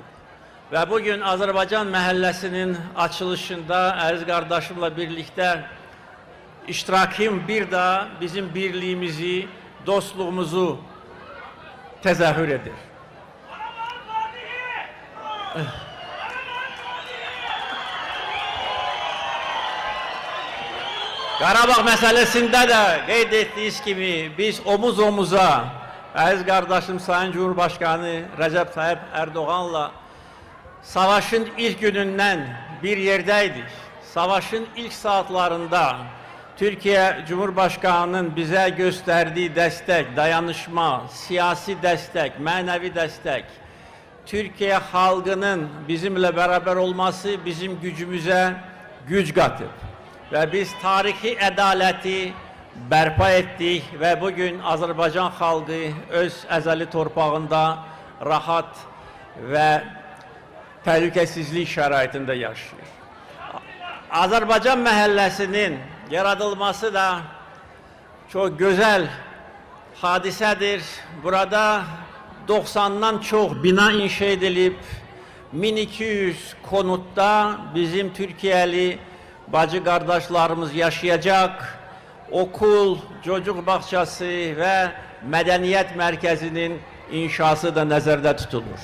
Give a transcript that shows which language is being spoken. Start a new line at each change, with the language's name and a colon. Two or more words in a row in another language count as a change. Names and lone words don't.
Turkish: Ve bugün
Azerbaijani: Azərbaycan məhəlləsinin açılışında əziz qardaşımla birlikte iştirakım bir daha bizim birliğimizi, dostluğumuzu tezahür edir. Qarabağ məsələsində də qeyd etdiyiniz kimi biz omuz omuza əziz qardaşım
Turkish: Sayın Cumhurbaşkanı
Azerbaijani: Rəcəb Tayyip Erdoğan'la savaşın ilk günündən bir yerdəydik.
Turkish: Savaşın ilk saatlarında Türkiye Cumhurbaşkanı'nın bize gösterdiği destek, dayanışma, siyasi destek, manevi destek, Türkiye halkının bizimle beraber olması bizim gücümüze güç katıp ve biz tarihi adaleti bərpa ettik ve bugün Azerbaycan halkı
Azerbaijani: öz əzəli torpağında rahat ve təhlükəsizlik şəraitində yaşayır. Azerbaycan məhəlləsinin yaradılması da
Turkish: çok güzel hadisedir. Burada 90'dan çok bina inşa edilip 1200 konutta bizim Türkiye'li bacı kardeşlerimiz yaşayacak. Okul, çocuk bahçesi ve medeniyet merkezinin inşası da
Azerbaijani: nəzərdə tutulur.